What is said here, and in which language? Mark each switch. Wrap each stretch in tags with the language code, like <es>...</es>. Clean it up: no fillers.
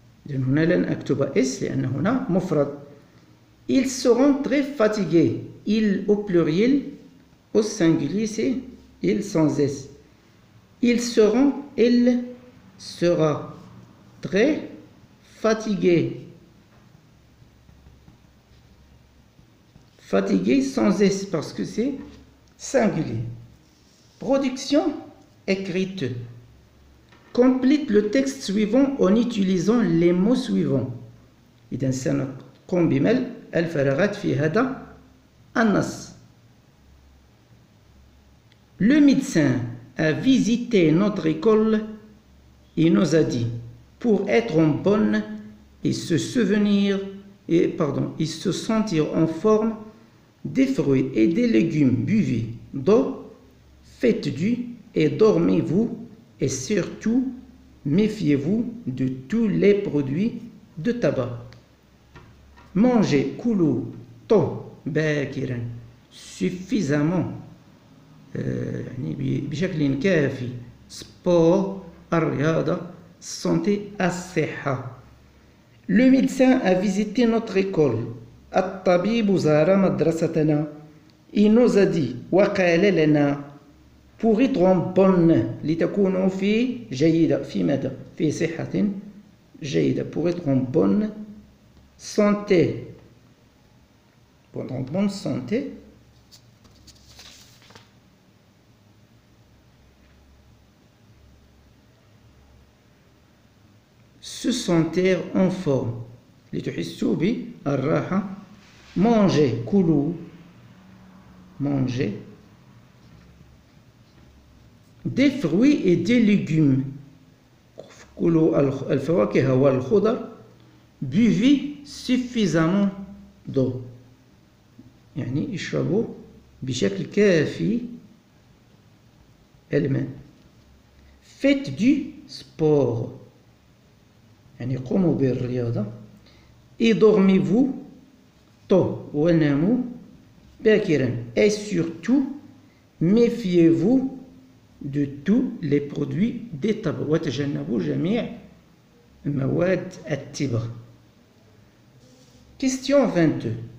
<ar>هنا لن أكتب اس لأن هنا مفرد.</ar> <fr>Ils seront très fatigués. Ils au pluriel, au singulier c'est ils sans s. Ils seront, elle sera très fatigués. Fatigué sans S parce que c'est singulier. Production écrite. Complète le texte suivant en utilisant les mots suivants.</fr> <ar>إذا سنقوم بملء الفراغات في هذا النص.</ar> <fr>Le médecin a visité notre école et nous a dit pour être en bonne et se souvenir et se sentir en forme, des fruits et des légumes, buvez d'eau, faites du et dormez-vous et surtout méfiez-vous de tous les produits de tabac. Mangez</fr> <ar>كلوا</ar> <fr>tôt</fr> <ar>باكرا</ar> <fr>suffisamment</fr> <ar>يعني بشكل كافي</ar> <fr>sport</fr> <ar>الرياضة</ar> <fr>santé</fr> <ar>الصحة.</ar> <fr>Le médecin a visité notre école.</fr> <ar>الطبيب زار مدرستنا.</ar> <fr>Il nous a dit</fr> <ar>وقال لنا</ar> <fr>pour être en bonne</fr> <ar>لتكونوا في جيدة في ماذا؟ في صحة جيدة</ar> <fr>pour être en bonne santé. Pour être en bonne santé se sentir en forme</fr> <ar>لتحسوا بالراحة.</ar> <fr>manger</fr> <ar>كلوا</ar> <fr>manger des fruits et des légumes</fr> <ar>كلوا الفواكه والخضر.</ar> <fr>buvez suffisamment d'eau</fr> <ar>يعني اشربوا بشكل كافي الماء.</ar> <fr>faites du sport</fr> <ar>يعني قوموا بالرياضة.</ar> <fr>et dormez-vous tôt</fr> <ar>وناموا باكرا.</ar> <fr>et surtout méfiez-vous de tous les produits des tabac</fr> <ar>وتجنبوا جميع مواد التبغ.</ar> <fr>Question 22.</fr>